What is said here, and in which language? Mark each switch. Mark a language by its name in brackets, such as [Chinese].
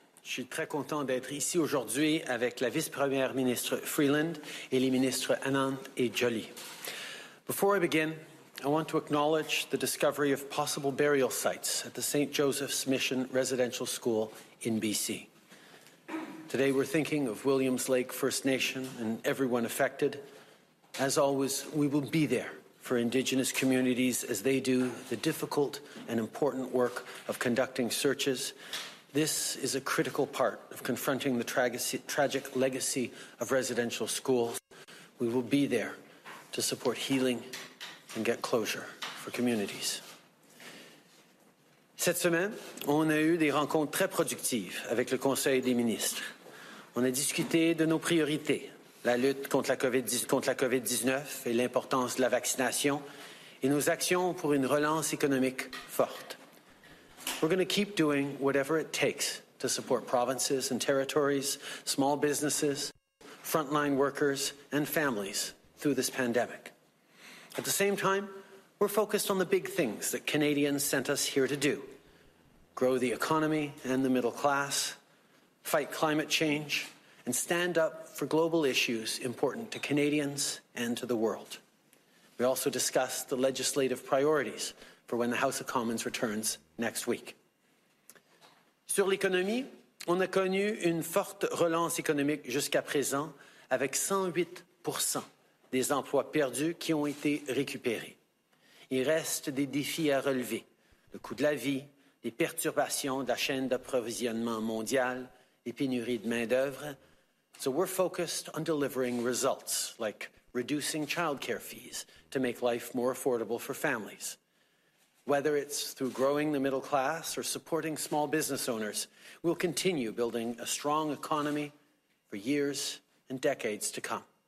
[French] Je suis très content d'être ici aujourd'hui avec la vice-première ministre Freeland et les ministres Anand et Joly. [English] Before I begin, I want to acknowledge the discovery of possible burial sites at the St. Joseph's Mission Residential School in BC. Today we're thinking of Williams Lake First Nation and everyone affected. As always, we will be there for Indigenous communities as they do the difficult and important work of conducting searches. This is a critical part of confronting the tragic legacy of residential schools. We will be there to support healing and get closure for communities. [French] Cette semaine, on a eu des rencontres très productives avec le Conseil des ministres. On a discuté de nos priorités, la lutte contre la COVID-19 et l'importance de la vaccination et nos actions pour une relance économique forte. [English] We're going to keep doing whatever it takes to support provinces and territories, small businesses, frontline workers, and families through this pandemic. At the same time, we're focused on the big things that Canadians sent us here to do: grow the economy and the middle class, fight climate change, and stand up for global issues important to Canadians and to the world. We also discussed the legislative priorities for when the House of Commons returns next week. [French] Sur l'économie, on a connu une forte relance économique jusqu'à présent, avec 108% des emplois perdus qui ont été récupérés. Il reste des défis à relever: le coût de la vie, les perturbations de la chaîne d'approvisionnement mondiale, les pénuries de main-d'œuvre. [English] So we're focused on delivering results like reducing childcare fees to make life more affordable for families. Whether it's through growing the middle class or supporting small business owners, we'll continue building a strong economy for years and decades to come.